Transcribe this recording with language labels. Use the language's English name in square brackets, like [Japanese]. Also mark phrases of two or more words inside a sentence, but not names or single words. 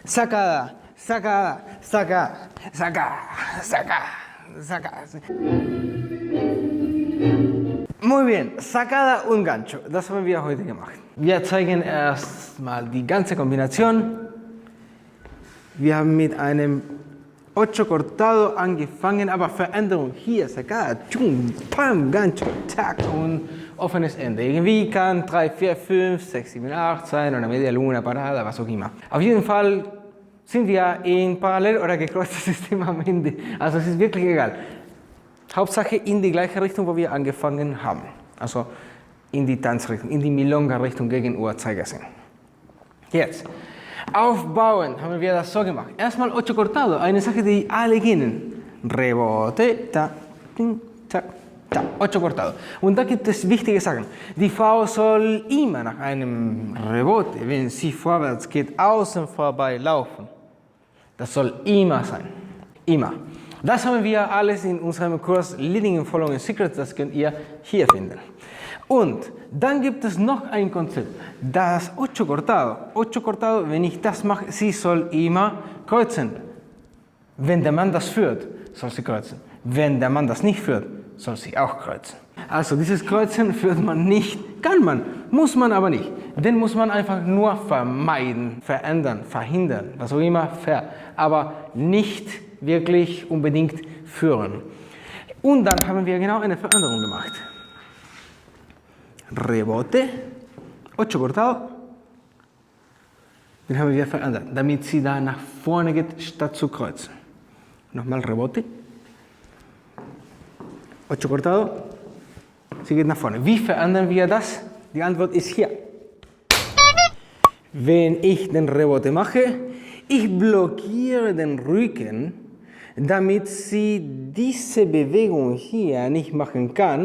[Spanish] Sacada, sacada, sacada, sacada, sacada, sacada. Muy bien, sacada und gancho. [German] Das haben wir heute gemacht. Wir zeigen erstmal die ganze Kombination. Wir haben mit einem [Spanish] Ocho cortado [German] angefangen, aber Veränderung hier, sacada, tschum, pam, gancho, tac und offenes Ende. Irgendwie kann 3, 4, 5, 6, 7, 8 sein oder [Spanish] Media Luna, Parada, [German] was auch immer. Auf jeden Fall sind wir in parallel oder gekreuztes System am Ende. Also es ist wirklich egal. Hauptsache in die gleiche Richtung, wo wir angefangen haben. Also in die Tanzrichtung, in die Milonga-Richtung gegen Uhrzeigersinn. Jetzt, aufbauen haben wir das so gemacht. [Spanish] Erstmal Ocho cortado, [German] eine Sache, die alle kennen. [Spanish] Rebote, ta, ting, tac, ta, Ocho cortado. [German] Und da gibt es wichtige Sachen. Die Frau soll immer nach einem Rebote, wenn sie vorwärts geht, außen vorbei laufen. Das soll immer sein. Immer. Das haben wir alles in unserem Kurs Leading and Following Secrets, das könnt ihr hier finden. Und dann gibt es noch ein Konzept, das [Spanish] Ocho cortado. Ocho cortado, [German] wenn ich das mache, sie soll immer kreuzen. Wenn der Mann das führt, soll sie kreuzen. Wenn der Mann das nicht führt, soll sie auch kreuzen. Also dieses Kreuzen führt man nicht, kann man, muss man aber nicht. Den muss man einfach nur vermeiden, verändern, verhindern, was auch immer, aber nicht wirklich unbedingt führen. Und dann haben wir genau eine Veränderung gemacht. [Spanish] Rebote, Ocho cortado, [German] den haben wir verändert, damit sie da nach vorne geht, statt zu kreuzen. [Spanish] Nochmal Rebote, Ocho cortado, [German] sie geht nach vorne. Wie verändern wir das? Die Antwort ist hier. Wenn ich den Rebote mache, ich blockiere den Rücken, damit sie diese Bewegung hier nicht machen kann.